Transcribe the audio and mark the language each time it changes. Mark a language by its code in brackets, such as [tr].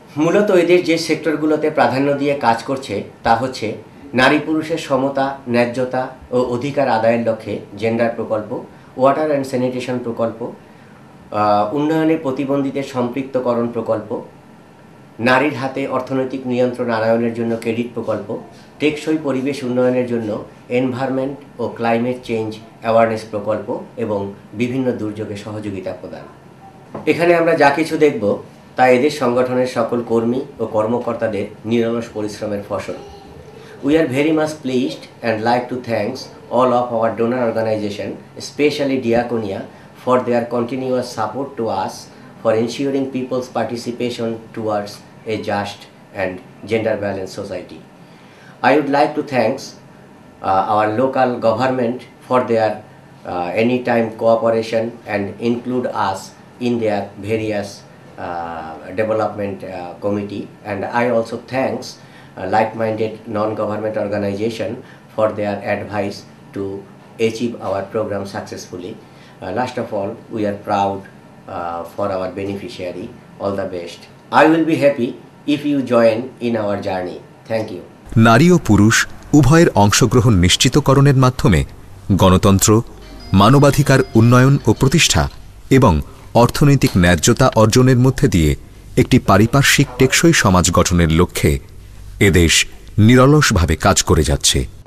[bn] মূলত এদেশ যে সেক্টরগুলোতে প্রাধান্য দিয়ে কাজ করছে তা হচ্ছে নারী পুরুষের সমতা, ন্যায্যতা ও অধিকার আদায়ের লক্ষ্যে জেন্ডার প্রকল্প, ওয়াটার অ্যান্ড স্যানিটেশন প্রকল্প, উন্নয়নে প্রতিবন্ধীদের সম্পৃক্তকরণ প্রকল্প, নারীর হাতে অর্থনৈতিক নিয়ন্ত্রণ আনয়নের জন্য ক্রেডিট প্রকল্প, টেকসই পরিবেশ উন্নয়নের জন্য এনভায়রনমেন্ট ও ক্লাইমেট চেঞ্জ অ্যাওয়ারনেস প্রকল্প এবং বিভিন্ন দুর্যোগে সহযোগিতা প্রদান। এখানে আমরা যা কিছু দেখব তা এদের সংগঠনের সকল কর্মী ও কর্মকর্তাদের নিরলস পরিশ্রমের ফসল। [en] We are very much pleased and like to thanks all of our donor organization, especially Diaconia, for their continuous support to us for ensuring people's participation towards a just and gender balanced society. I would like to thanks our local government for their anytime cooperation and include us in their various development committee, and I also thanks like-minded non-government organization for their advice to achieve our program successfully. Last of all, we are proud for our beneficiary. All the best. I will be happy if you join in our journey. Thank you. [bn] নারী ও পুরুষ উভয়ের অংশগ্রহণ নিশ্চিতকরণের মাধ্যমে গণতন্ত্র, মানবাধিকার উন্নয়ন ও প্রতিষ্ঠা এবং অর্থনৈতিক ন্যায্যতা অর্জনের মধ্যে দিয়ে একটি পারিপার্শ্বিক টেকসই সমাজ গঠনের লক্ষ্যে এদেশ নিরলসভাবে কাজ করে যাচ্ছে।